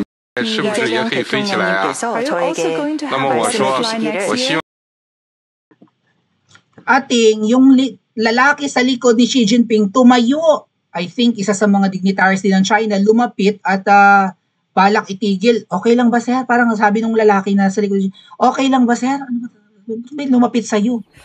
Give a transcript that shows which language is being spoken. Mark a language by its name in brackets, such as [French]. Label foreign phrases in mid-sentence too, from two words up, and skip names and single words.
[Chinese] 是不是也可以飞起来啊？那么我说，我希望 [Filipino] Ating yung lalaki sa likod ni Xi Jinping tumayo. [English] I think [Filipino] isa sa mga dignitaries din ng China lumapit at balak itigil. Okay lang ba sir? Parang sabi nung lalaki na sa likod, okay lang ba sir? May lumapit sa'yo.